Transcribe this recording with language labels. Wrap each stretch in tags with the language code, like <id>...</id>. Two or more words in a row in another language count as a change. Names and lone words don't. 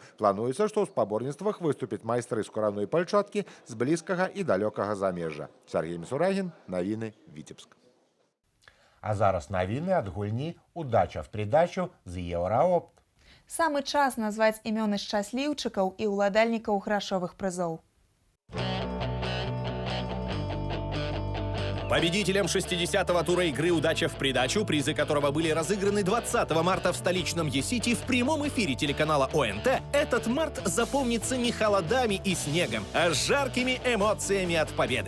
<be>Плануецца, што ў спаборніцтвах выступяць майстры з кураной пальчаткі з блізкага і далёкага замежжа. Сергей Мисурагин, навіны Віцебск. А зараз навіны ад гульні «Удача в придачу» з Евроопт. Самы час назваць імёны шчасліўчыкаў і ўладальнікаў грашовых прызоў.</be> <ru>Победителем 60-го тура игры «Удача в придачу», призы которого были разыграны 20 марта в столичном Е-Сити в прямом эфире телеканала ОНТ, этот март запомнится не холодами и снегом, а жаркими эмоциями от победы.</ru>